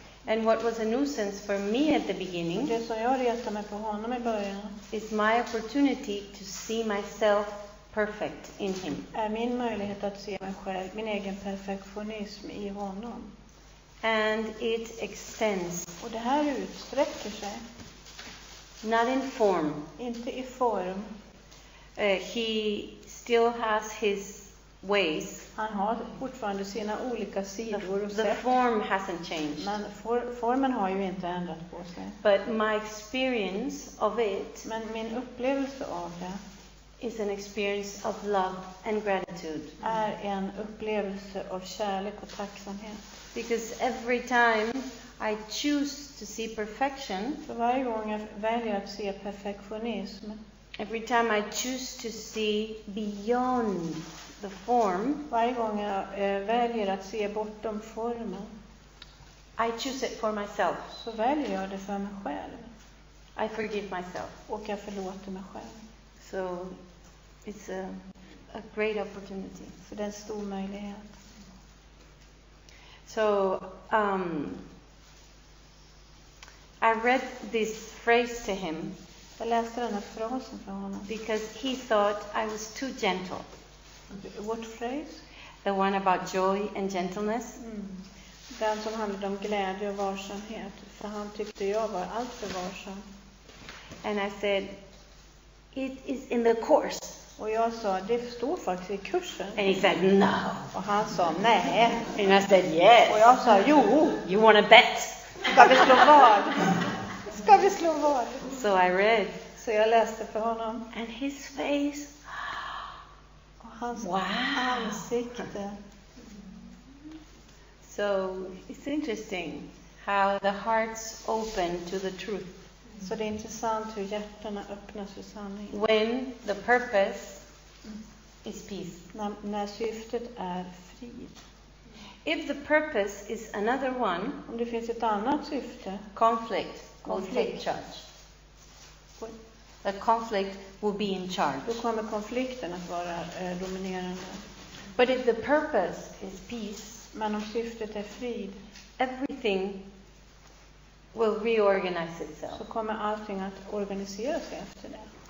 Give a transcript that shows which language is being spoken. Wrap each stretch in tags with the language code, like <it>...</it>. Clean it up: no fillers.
<en>And what was a nuisance for me at the beginning</en> <sv>Det som jag retade mig på honom i början</sv> <en>is my opportunity to see myself perfect in him.</en> <sv>är min möjlighet att se mig själv, min egen perfektionism i honom.</sv> <en>And it extends,</en> <sv>Och det här utsträcker sig,</sv> <en>not in form.</en> <sv>inte i form.</sv> <en>He still has his ways.</en> <sv>Han har fortfarande sina olika sidor och</sv> <en>The</en> <sv>sätt.</sv> <en>form hasn't changed.</en> <sv>Men formen har ju inte ändrat på sig.</sv> <en>But my experience of it</en> <sv>Men min upplevelse av det</sv> <en>is an experience of love and gratitude.</en> <sv>är en upplevelse av kärlek och tacksamhet.</sv> <en>Because every time I choose to see perfection,</en> <sv>För varje gång jag väljer att se perfektionism,</sv> <en>every time I choose to see beyond the form,</en> <sv>varje gång jag väljer att se bortom formen,</sv> <en>I choose it for myself.</en> <sv>så väljer jag det för mig själv.</sv> <en>I forgive myself.</en> <sv>Och jag förlåter mig själv.</sv> <en>So it's a great opportunity.</en> <sv>För det är en stor möjlighet.</sv> <en>So I read this phrase to him</en> <sv>Jag läste den här frasen för honom.</sv> <en>because he thought I was too gentle. What phrase? The one about joy and gentleness.</en> <sv>Den som handlade om glädje och varsamhet. För han tyckte jag var allt för varsam.</sv> <en>And I said, it is in the course.</en> <sv>Och jag sa, det står faktiskt i kursen.</sv> <en>And he said, no.</en> <sv>Och han sa, nej.</sv> <en>And I said, yes.</en> <sv>Och jag sa, jo.</sv> <en>You want to bet?</en> <sv>Ska vi slå vad? Ska vi slå vad?</sv> <en>So I read.</en> <sv>Så jag läste för honom.</sv> <en>And his face.</en> <sv>Och hans</sv> <en>Wow.</en> <sv>ansikte.</sv> <en>So it's interesting how the hearts open to the truth.</en> <sv>Så det är intressant hur hjärtarna öppnas för sanningen.</sv> <en>When the purpose is peace.</en> <sv>När syftet är frid.</sv> <en>If the purpose is another one,</en> <sv>Om det finns ett annat syfte,</sv> <en>conflict will take Conflict. charge. The conflict will be in charge.</en> <sv>då kommer konflikten att vara dominerande.</sv> <en>But if the purpose is peace,</en> <sv>Men om syftet är frid,</sv> <en>everything will reorganize itself.</en> <sv>så kommer allting att organisera sig efter det.</sv>